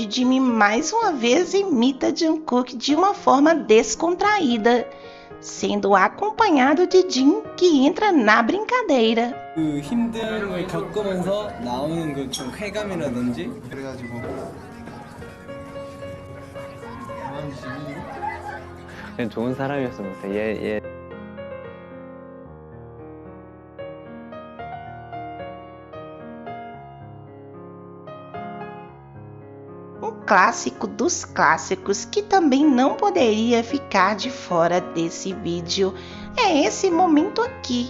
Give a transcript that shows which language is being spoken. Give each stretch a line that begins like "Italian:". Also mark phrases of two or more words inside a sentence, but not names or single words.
Portuguese: Jimin mais uma vez imita Jungkook de uma forma descontraída, sendo acompanhado de Jin, que entra na brincadeira.
Korean: 그 힘듦을 겪으면서 나오는 그 좀 쾌감이라든지 그래가지고 그냥 좋은 사람이었으면 좋겠다. 얘
Portuguese: Um clássico dos clássicos que também não poderia ficar de fora desse vídeo é esse momento aqui.